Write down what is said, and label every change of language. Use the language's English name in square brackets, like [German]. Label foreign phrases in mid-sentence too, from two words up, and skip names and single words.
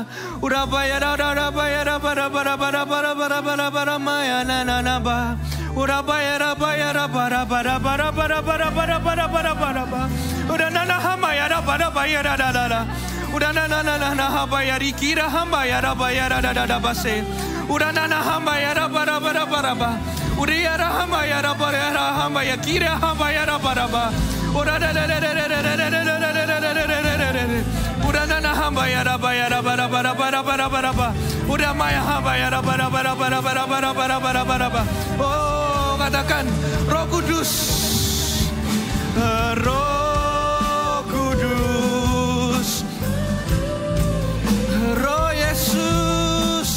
[Indonesian] Urabaya rabaya rabara maya nananaba. Urabaya rabaya rabara bara. Uranana hamaya rabara baya radada. Uranana habaya rikira hamaya rabaya radada base. Uranana hamaya rabara bara. Uriya hamaya rabara hamaya kira hamaya rabara. Uranana hamba ya rabaya bara. Udah maya hamba ya rabara. Oh, katakan Roh Kudus. Roh Kudus. Roh Yesus.